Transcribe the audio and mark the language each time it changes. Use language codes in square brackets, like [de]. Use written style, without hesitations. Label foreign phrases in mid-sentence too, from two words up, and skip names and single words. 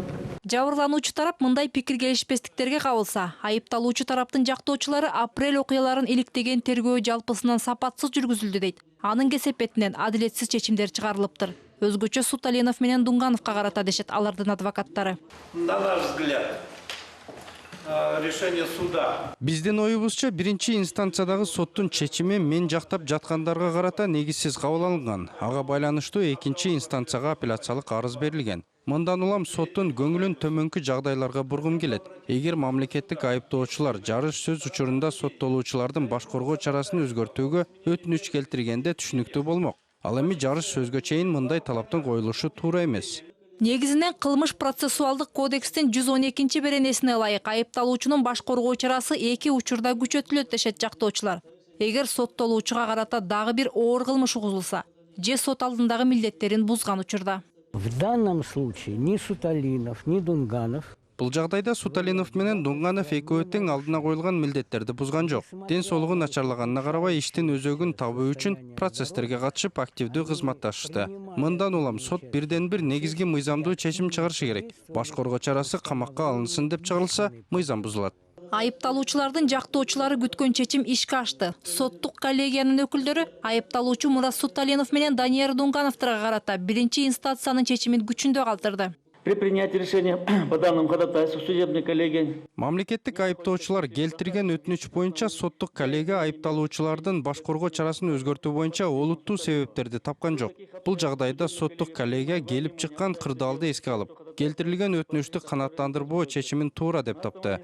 [ky] Жабырлануучу тарап мындай пикир келишпестиктерге кабылса, айыпталуучу тараптын жактоочулары апрель окуяларын иликтеген тергөө жалпысынан сапатсыз жүргүзүлдү дейт. Анын кесепетинен адилетсиз чечимдер чыгарылыптыр. Өзгөчө Суталинов менен Дунгановго карата дешет алардын адвокаттары. [ru] На наш взгляд, решение суда. [ky] Биздин оюбузча биринчи инстанциядагы соттун чечими мен жактап жаткандарга карата негизсиз кабыл алынган. Ага байланыштуу экинчи инстанцияга апелляциялык арыз берилген. Мындан улам соттун көңүлүн төмөнкү жагдайларга бургум келет. Эгер мамлекеттик айыптоочулар жарыш сөз учурунда соттолуучулардын баш коргоо чарасын өзгөртүүгө өтүнүч келтиргенде түшүнүктүү болмок. Ал эми жарыш сөзгө чейин мындай талаптын коюлушу туура эмес. Негизинен кылмыш процессуалдык кодекстин 112 беренесине ылайык айыпталуучунун баш коргоо чарасы 2 учурда күчөтүлөт дешет жактоочулар. Эгер соттолуучуга карата дагы бир оор кылмыш угузулса, же сот алдындагы милдеттерин бузган учурда. [ru] В данном случае ни Суталинов, ни Дунганов. [ky] Бул жагдайда Суталинов менен Дунганов экөө тең алдына коюлган милдеттерди бузган жок. Ден соолугу начарлаганына карабай иштин өзөгүн табуу үчүн процесстерге катышып активдүү кызматташышты. Мындан улам сот бирден бир негизги мыйзамдуу чечим чыгарышы керек. Баш коргоо чарасы камакка алынсын деп чыгарылса, мыйзам бузулат. Айыпталуучулардын жактоочулары күткөн чечим ишке ашты. Соттук коллегиянын өкүлдөрү айыпталуучу Мурат Суталинов менен Данияр Дунгановторго карата биринчи инстанциянын чечимин күчүндө калтырды. [ru] При принятии решения по данному ходатайству судебной коллегии. [ky] Мамлекеттик айыптоочулар келтирген өтүнүч боюнча соттук коллегия айыпталуучулардын баш коргоо чарасын өзгөртүү боюнча олуттуу себептерди тапкан жок. Бул жагдайда соттук коллегия келип чыккан кырдаалды эске алып, келтирилген өтүнүчтү канааттандырбоо чечимин туура деп тапты.